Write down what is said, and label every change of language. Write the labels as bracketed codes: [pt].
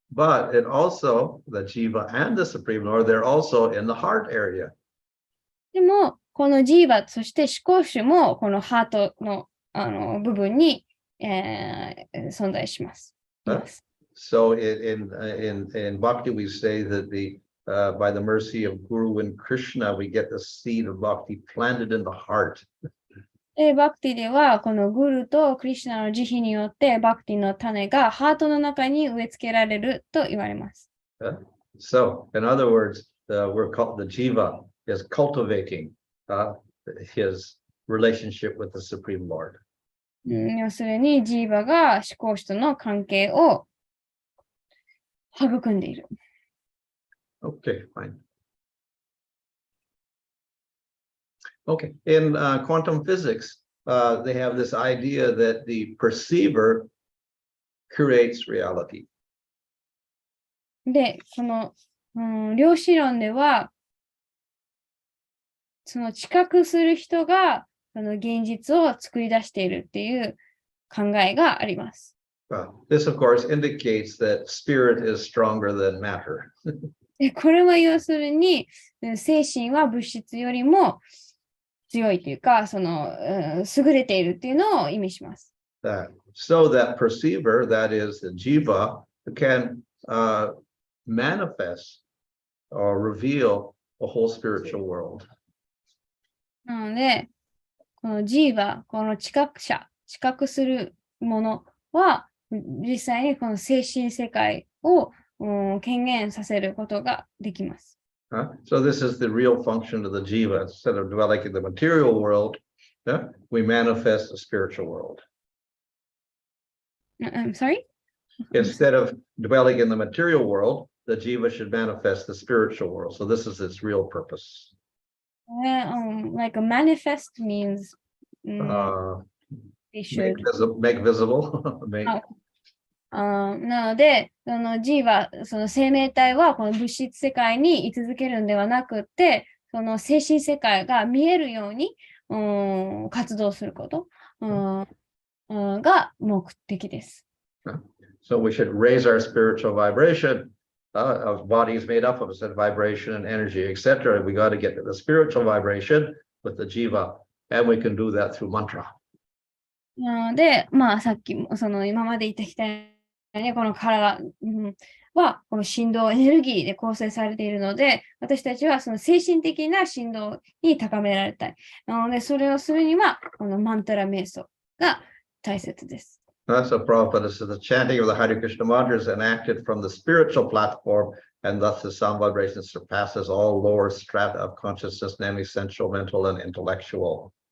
[en] But it also, the jiva and the supreme Lord, they're also in the heart area. [ja] でも、このジーバ、そして思考主も、このハートの、部分に、存在します。 [en] So in Bhakti, we say that by the mercy of Guru and Krishna, we get the seed of Bhakti planted in the heart. [ja] バクティでは、このグルとクリシュナの慈悲によって、バクティの種がハートの中に植え付けられると言われます。 [en] So, in other words, we're called the jiva is cultivating his relationship with the Supreme Lord. [ja] 要するに、ジーバが思考主との関係を育んでいる。 [en] Okay, fine. Okay, in quantum physics, they have this idea that the perceiver creates reality. [ja] で、この、量子論では、その知覚する人がその現実を作り出しているっていう考えがあります。 [en] This, of course, indicates that spirit is stronger than matter. [ja] で、これは要するに、精神は物質よりも強いというか、その、優れているっていうのを意味します。 [en] So that perceiver, that is the jiva, can manifest or reveal a whole spiritual world. [ja] なので、この G は、この知覚者、知覚するものは、実際にこの精神世界を権限させることができます。 [en] So this is the real function of the jiva. Instead of dwelling in the material world, we manifest the spiritual world. I'm sorry? Instead of dwelling in the material world, the jiva should manifest the spiritual world. So this is its real purpose. Like a manifest means they should. Make visible. make. [ja] なので、その G は、その生命体はこの物質世界に居続けるんではなくて、その精神世界が見えるように活動すること、が目的です。 [en] So we should raise our spiritual vibration. Our body is made up of said vibration and energy, etc. We got to get to the spiritual vibration with the jiva, and we can do that through mantra. [ja] なので、まあさっきもその今まで言ってきたように、この体はこの振動エネルギーで構成されているので、私たちはその精神的な振動に高められたい。なので、それをするには、このマントラ瞑想が大切です。 [en] So Prabhupada says the chanting of the Hare Krishna mantra is enacted from the spiritual platform, and thus the sound vibration surpasses all lower strata of consciousness, namely sensual, mental, and intellectual.